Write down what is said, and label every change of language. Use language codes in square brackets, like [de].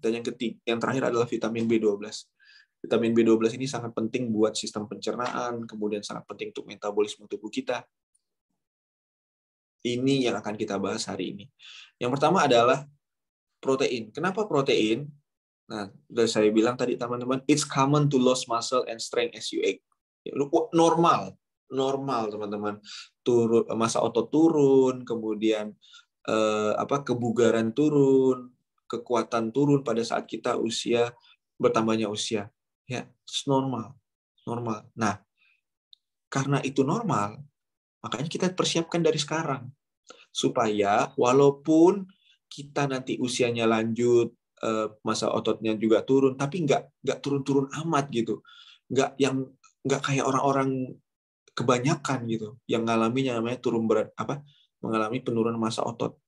[id] Dan yang terakhir adalah vitamin B12. Vitamin B12 ini sangat penting buat sistem pencernaan, kemudian sangat penting untuk metabolisme tubuh kita. Ini yang akan kita bahas hari ini. Yang pertama adalah protein. Kenapa protein? Nah, sudah saya bilang tadi, teman-teman, [en] it's common to lose muscle and strength as you age. [id] Normal, teman-teman. Massa otot turun, kemudian kebugaran turun, kekuatan turun pada saat kita bertambahnya usia. Ya, [en] it's normal. [id] Nah, karena itu normal, makanya kita persiapkan dari sekarang supaya walaupun kita nanti usianya lanjut, massa ototnya juga turun, tapi nggak turun-turun amat gitu, nggak kayak orang-orang kebanyakan gitu yang mengalami penurunan massa otot.